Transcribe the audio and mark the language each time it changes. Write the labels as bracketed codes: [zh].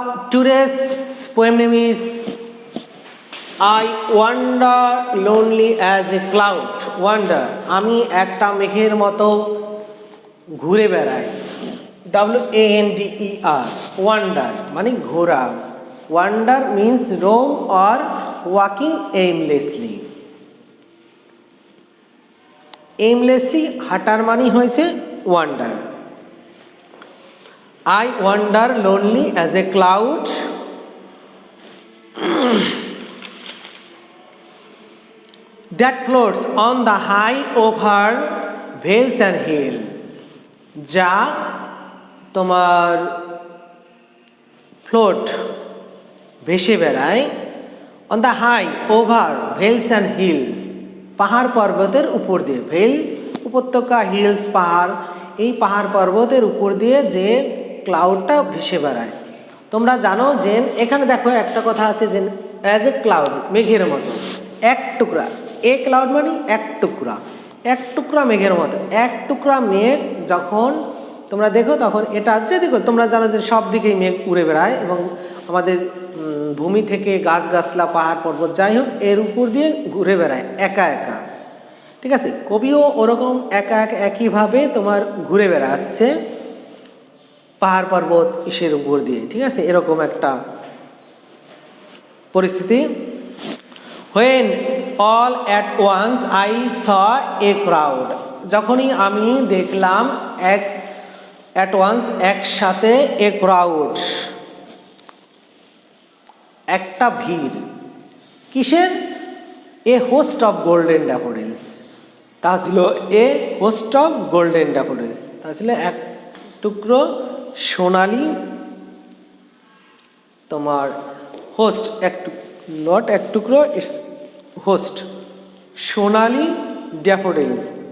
[en] Today's poem name is I wander lonely as a cloud. [bn] Wander, আমি একটা মেঘের মতো ঘুরে বেড়াই। [en] WANDER, wander [bn] মানে ঘোরা। [en] Wander means roam or walking aimlessly. [bn] Aimlessly হাঁটার মানে হয়েছে wander. [en] I wander lonely as a cloud. That floats on the high over vales and hill. [bn] যা তোমার float ভেসে বেড়ায় [en] on the high over vales and hills, [bn] পাহাড় পর্বতের উপর দিয়ে। ভেল উপত্যকা, হিলস পাহাড়, এই পাহাড় পর্বতের উপর দিয়ে যে ক্লাউডটা ভেসে বেড়ায়। তোমরা জানো যে এখানে দেখো একটা কথা আছে যে অ্যাজ এ ক্লাউড, মেঘের মতো। এক টুকরা, এ ক্লাউড মানে এক টুকরা, এক টুকরা মেঘের মতো। এক টুকরা মেঘ যখন তোমরা দেখো তখন এটা যে দেখো তোমরা জানো যে সব দিকেই মেঘ উড়ে বেড়ায় এবং আমাদের ভূমি থেকে গাছগাছলা, পাহাড় পর্বত যাই হোক এর উপর দিয়ে ঘুরে বেড়ায় একা একা। ঠিক আছে, কবিও ওরকম একা একা একইভাবে তোমার ঘুরে বেড়াচ্ছে পাহাড় পর্বত ইসের উপর দিয়ে। ঠিক আছে, এরকম একটা পরিস্থিতি। [en] When all at once I saw a crowd, [bn] যখনই আমি দেখলাম [en] at once একসাথে a crowd, [bn] একটা ভিড়। কিসের? [en] a host of golden daffodils, [bn] তা ছিল a host of golden daffodils, তা ছিল এক টুকরো সোনালি তোমার হোস্ট, নট এক টুকরো, ইটস হোস্ট, সোনালি ড্যাফোডিলস।